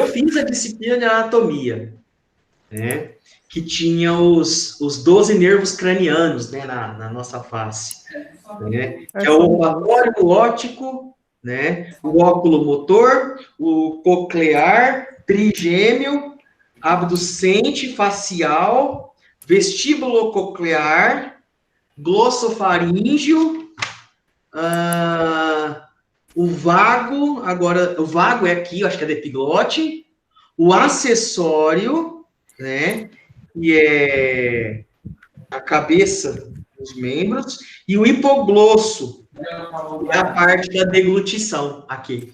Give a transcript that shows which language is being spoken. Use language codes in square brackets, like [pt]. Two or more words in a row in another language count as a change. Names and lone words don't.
[pt] fiz a disciplina de anatomia, né, que tinha os 12 nervos cranianos, né, na nossa face, né, que é o olfatório, o óptico, né, o óculo motor, o coclear, trigêmeo, abducente facial, vestíbulo coclear, glossofaríngeo, o vago, agora, o vago é aqui, eu acho que é da epiglote, o acessório, né, que é a cabeça dos membros, e o hipoglosso, que é a parte da deglutição, aqui.